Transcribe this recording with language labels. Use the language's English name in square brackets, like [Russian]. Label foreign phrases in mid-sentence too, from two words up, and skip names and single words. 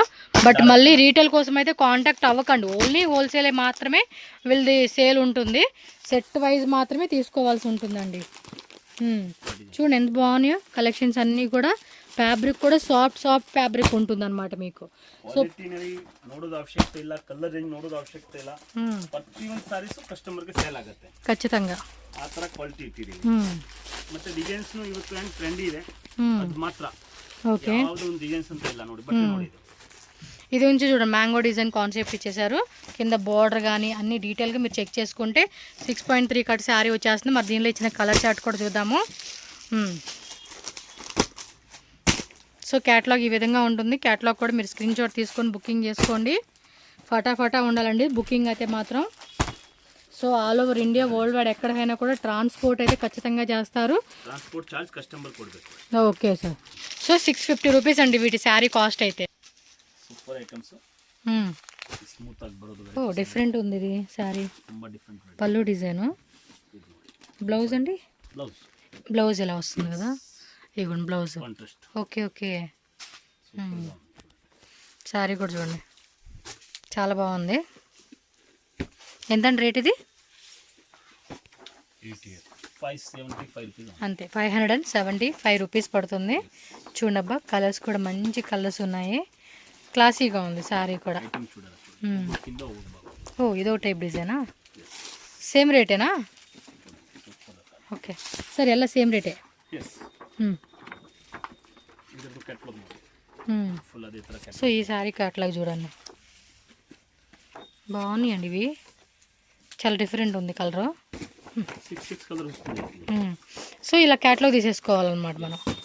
[Telugu] బట్ మళ్ళీ రీటైల్ కోసం అయితే కాంటాక్ట్ అవ్వకండి. [English] only wholesale [Telugu] మాత్రమే వీళ్ళది సేల్ ఉంటుంది. [English] set wise [Telugu] మాత్రమే తీసుకోవాల్సి ఉంటుందండి. చూడండి ఎంత బాగున్నాయో కలెక్షన్స్ అన్నీ కూడా. ఫ్యాబ్రిక్ కూడా [English] soft fabric [Telugu] ఉంటుంది అనమాట మీకు. సో [Kannada] ನೋಡೋದು ಅವಶ್ಯಕತೆ ಇಲ್ಲ, [English] colour range [Kannada] ನೋಡೋದು ಅವಶ್ಯಕತೆ ಇಲ್ಲ. ಪ್ರತಿಯೊಂದು ಸಾರೀಸ್ ಕಸ್ಟಮರ್ಗೆ ಸೇಲ್ ಆಗುತ್ತೆ [Telugu] ಖచ్చితంగా. [Kannada] ಆ ತರ ಕ್ವಾಲಿಟಿ ಇಟ್ಟಿದ್ದೀವಿ. ಮತ್ತೆ ಡಿಸೈನ್ಸ್ ಇವತ್ತು ಏನು ಟ್ರೆಂಡಿ ಇದೆ ಅದು ಮಾತ್ರ. ಓಕೆ. ಯಾವುದೋ ಒಂದು ಡಿಸೈನ್ಸ್ ಅಂತ ಇಲ್ಲ ನೋಡಿ. ಬಟ್ಟೆ ನೋಡಿ [Telugu] ఇది నుంచి చూడండి, [English] mango design concept [Telugu] ఇచ్చేసారు. కింద బార్డర్ కానీ అన్ని డీటెయిల్గా మీరు చెక్ చేసుకుంటే 6.3 కట్ శారీ వచ్చేస్తుంది. మరి దీనిలో ఇచ్చిన [English] colour chart [Telugu] కూడా చూద్దాము. సో క్యాటలాగ్ ఈ విధంగా ఉంటుంది. క్యాటలాగ్ కూడా మీరు [English] screen shot [Telugu] తీసుకొని బుకింగ్ చేసుకోండి. ఫటాఫటా ఉండాలండి బుకింగ్ అయితే మాత్రం. సో [English] all over India, world wide [Telugu] ఎక్కడికైనా కూడా ట్రాన్స్పోర్ట్ అయితే ఖచ్చితంగా చేస్తారు. [English] transport charge customer [Telugu] కొడಬೇಕು. [English] okay sir. [Telugu] సో 650 రూపీస్ అండి వీటి శారీ కాస్ట్ అయితే. [English] super items. smooth [Kannada] ఆಗಿ ಬರೋದು. [Telugu] ఓ డిఫరెంట్ ఉంది ఇది శారీ. [Kannada] ತುಂಬಾ ಡಿಫರೆಂಟ್. [Telugu] పళ్ళు డిజైన్. బ్లౌజ్ అండి. బ్లౌజ్ ఎలా వస్తుంది కదా. ఇగోండి బ్లౌజ్. [English] okay okay. [Telugu] శారీ కూడా చూడండి చాలా బాగుంది. ఎంతండి రేట్ ఇది? 575 రూపీస్ అంతే. 575 రూపీస్ పడుతుంది. చూడండి అబ్బా, కలర్స్ కూడా మంచి కలర్స్ ఉన్నాయి. క్లాసీగా ఉంది శారీ కూడా. ఓ ఇదో టైప్ డిజైనా? సేమ్ రేటేనా? ఓకే [Kannada] ಸರ್, ಎಲ್ಲ ಸೇಮ್ ರೇಟೇ. [Telugu] సో ఈ శారీ క్యాటలాగ్ చూడండి, బాగున్నాయండి ఇవి. చాలా డిఫరెంట్ ఉంది కలరు. సో ఇలా క్యాటలాగ్ తీసేసుకోవాలన్నమాట మనం.